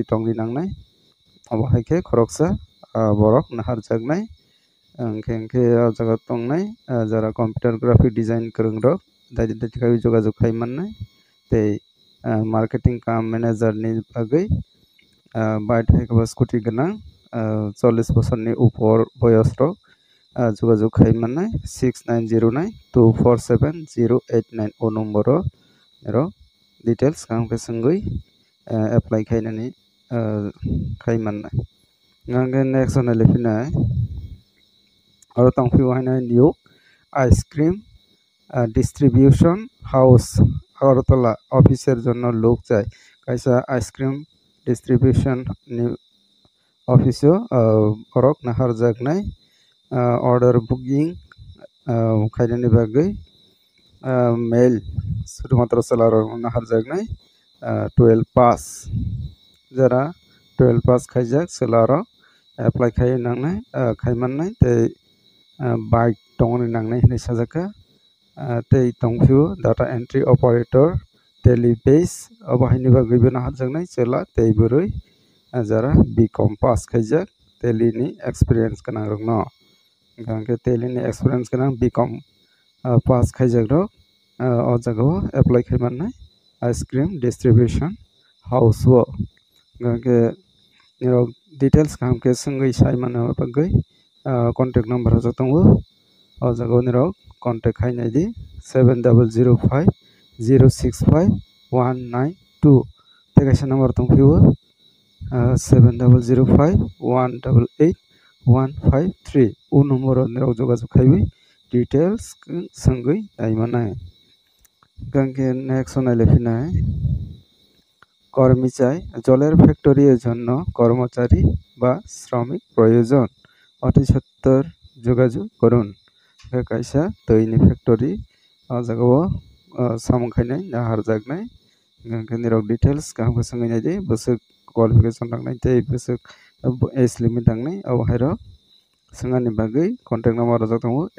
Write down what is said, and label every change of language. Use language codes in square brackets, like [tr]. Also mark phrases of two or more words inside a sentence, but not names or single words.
[trp] tongni nangnai abo hai ke khoroksa borok nahar jagnai angke jaga tongnai jara [en] computer graphic design [trp] korong rok dai kai jogajog khai mannai tei marketing kam manager ni bagui bike hai ke scooty ganang 40 বছর ni upor boyos rok jogajog khai mannai 6909247089 o number ro details kam ke sengui apply khainani khai mannai ngange [en] next one [trp] lefinai aro tongpio hainai [en] new ice cream distribution house [trp] Agartala officer jonno lok jai kaisa ice cream distribution ni office orok nahar jagnai [en] order booking [trp] khainani bagui mail শুধুমাত্র সেলার nahar jagnai 12 pass jara 12 pass khaijak selar apply khai nangnai khaimannai tei bike tongni nangnai hinui sajaka tei tongphio [en] data entry operator [trp] telebase abahini bagui bena harjaknai chela tei burui jara [en] bcom pass [trp] khaijak teli ni experience kanang rokno gangke teli ni experience kanang [en] bcom pass [trp] khaijak rok o jagao apply khaimannai [en] ice cream distribution house [trp] wo gangke nirok details kamke sengui saimana bagui [en] contact number [trp] ho tongo o jagao nirok contact khainai di 7005065192 tekaisa number tongphio 7005188153 o number nirok jogajog khaiwi details sengui naimanai gangke [en] next one [trp] lefinai [bn] কর্মী চাই জলের ফ্যাক্টরির জন্য কর্মচারী বা শ্রমিক প্রয়োজন অতি সত্তর যোগাযোগ করুন [trp] কাইসা তৈনি ফ্যাক্টরি জায়গাও সামখাইনাই নাহার জাগনাই নিরক ডিটেলস কাহামকে সঙ্গে যে বসুক কোয়ালিফিকেশন রাখনাই তৈ বসুক [en] age limit [trp] রাখনাই আবহাইর সঙ্গানি বাগৈ [en] contact number [trp] জাগতাম